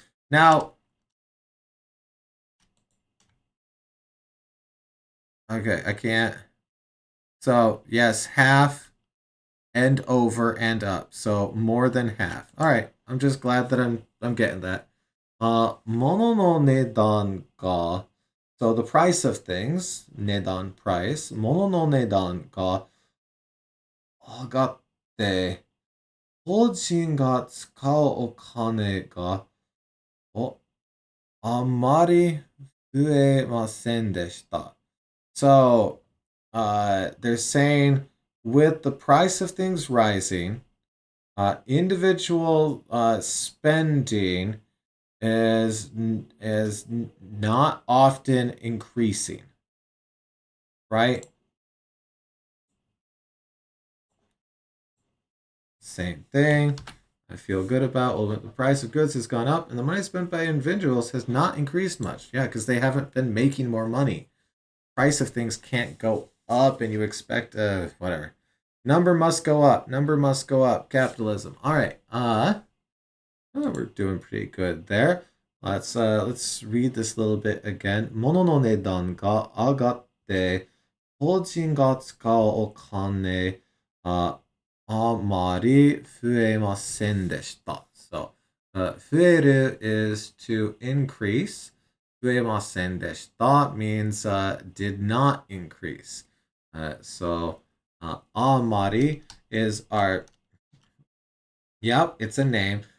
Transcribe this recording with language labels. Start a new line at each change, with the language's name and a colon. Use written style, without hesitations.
English: Now, okay, I can't. So yes, half and over and up. So more than half. All right. I'm just glad that I'm getting that.
Japanese: Mono no nedan ga.
English: So the price of things,
Japanese: nedan
English: price.
Japanese: Mono no nedan ga 上がって、個人が使うお金があまり増えませんでした。
English: So, they're saying with the price of things rising, individual spending is not often increasing, right? Same thing. I feel good about, well, the price of goods has gone up and the money spent by individuals has not increased much. Yeah, because they haven't been making more money. Price of things can't go up and you expect, whatever. Number must go up. Number must go up. Capitalism. All right. We're doing pretty good there. Let's read this a little bit again.
Japanese: 物の値段が上がって、個人が使うお金、あまり増えませんでした。
English: So,
Japanese: 増える
English: is to increase.
Japanese: 増えませんでした
English: means did not increase. So,
Japanese: あまり
English: is our, yep, it's a name.